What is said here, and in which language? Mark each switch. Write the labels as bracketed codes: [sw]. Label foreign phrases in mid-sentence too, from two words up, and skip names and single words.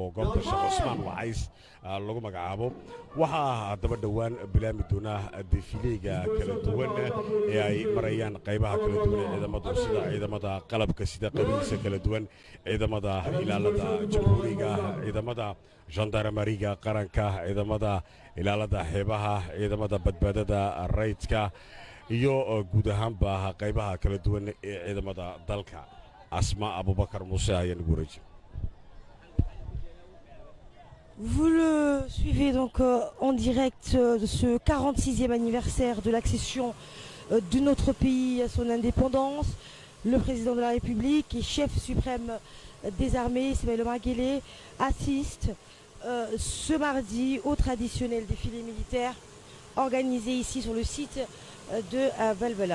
[so] goobta Sheekh Cusmaan Wacays lagu magacaabo waxaa daba dhawaan bilaami doona defiliga kala duwan ee ay marayaan qaybaha kala duwan ee ciidamada sida ciidamada qalabka sida qabiilka kala duwan ciidamada ilaalada jamhuuriga ciidamada gendarmeriga qaranka ciidamada ilaalada xeebaha ciidamada badbaadada rayidka iyo guud ahaanba qaybaha kala duwan ee ciidamada dalka Asma Abubakar Muuse ayaan ugu wareejin. [fr] Vous le suivez donc en direct de ce 46e anniversaire de l'accession de notre pays à son indépendance. Le président de la République et chef suprême des armées, Ismaël Omar Guelleh, assiste ce mardi au traditionnel défilé militaire organisé ici sur le site de Balbala.